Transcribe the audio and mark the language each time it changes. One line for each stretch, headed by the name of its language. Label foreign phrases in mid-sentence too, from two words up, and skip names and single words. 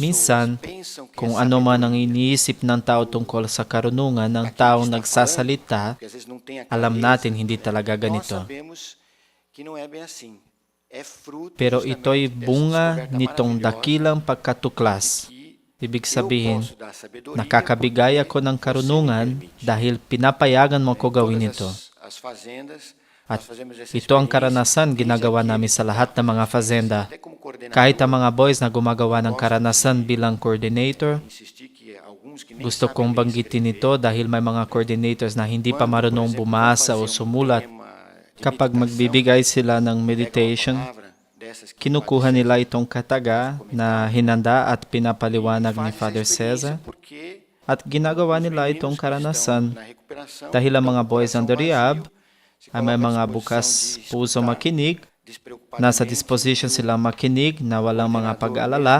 Filipino: Minsan,
Portuguese: pensam que
Filipino: kung
Portuguese: é
Filipino: ano man
Portuguese: sabedoria,
Filipino: ang iniisip ng tao tungkol sa karunungan ng taong nagsasalita,
Portuguese: porque às vezes não tem a
Filipino: alam
Portuguese: clareza,
Filipino: natin hindi talaga
Portuguese: nós
Filipino: ganito.
Portuguese: sabemos que não é bem assim. É fruto
Filipino: Pero
Portuguese: justamente
Filipino: ito'y
Portuguese: dessa
Filipino: bunga
Portuguese: descoberta
Filipino: nitong
Portuguese: maravilhosa
Filipino: dakilang pagkatuklas.
Portuguese: que
Filipino: Ibig
Portuguese: eu
Filipino: sabihin,
Portuguese: posso dar sabedoria
Filipino: nakakabigay ako ng karunungan dahil pinapayagan mo ko gawin
Portuguese: todas
Filipino: ito.
Portuguese: as fazendas,
Filipino: At
Portuguese: nós fazemos essa
Filipino: ito ang
Portuguese: experiência
Filipino: karanasan
Portuguese: desde
Filipino: ginagawa
Portuguese: aquele
Filipino: namin sa lahat ng mga fazenda.
Portuguese: até como coordenador,
Filipino: Kahit ang mga boys na gumagawa ng karanasan bilang coordinator,
Portuguese: insistir que alguns que nem
Filipino: gusto
Portuguese: sabem
Filipino: kong
Portuguese: ler e
Filipino: banggitin
Portuguese: escrever,
Filipino: ito dahil may mga coordinators na hindi pa
Portuguese: quando, por
Filipino: marunong
Portuguese: exemplo,
Filipino: bumasa
Portuguese: vão
Filipino: o
Portuguese: fazer
Filipino: sumulat.
Portuguese: tema
Filipino: Kapag magbibigay sila ng meditation, kinukuha nila itong kataga na hinanda at pinapaliwanag ni Father Cesar at ginagawa nila itong karanasan dahil ang mga boys
English: under rehab
Filipino: ay may mga bukas puso makinig, nasa disposition silang makinig na walang mga pag-alala.